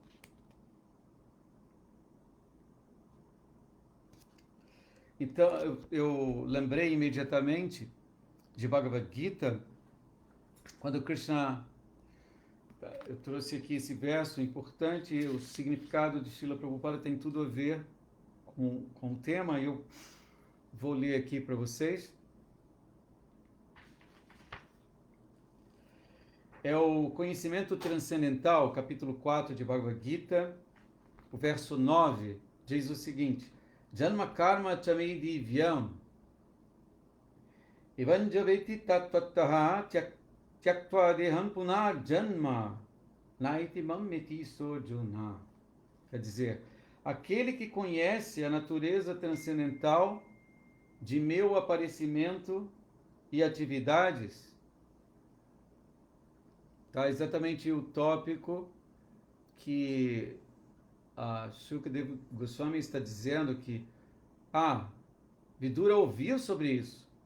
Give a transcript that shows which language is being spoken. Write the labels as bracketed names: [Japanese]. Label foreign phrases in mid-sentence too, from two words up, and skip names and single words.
[Portuguese] Então, eu lembrei imediatamente de Bhagavad Gita, quando Krishna, eu trouxe aqui esse verso importante, o significado de Srila Prabhupada tem tudo a ver com o tema, eu vou ler aqui para vocês. É o Conhecimento Transcendental, capítulo 4 de Bhagavad Gita, o verso 9, diz o seguinte: [Sanskrit] Janma karma chame divyam evanjaveti tattvattaha tyaktva deham punar janma naiti mammeti sojuna. [Portuguese] Quer dizer, aquele que conhece a natureza transcendental de meu aparecimento e atividades, tá? Exatamente o tópico que Shukadeva Goswami está dizendo que Vidura ouviu sobre isso.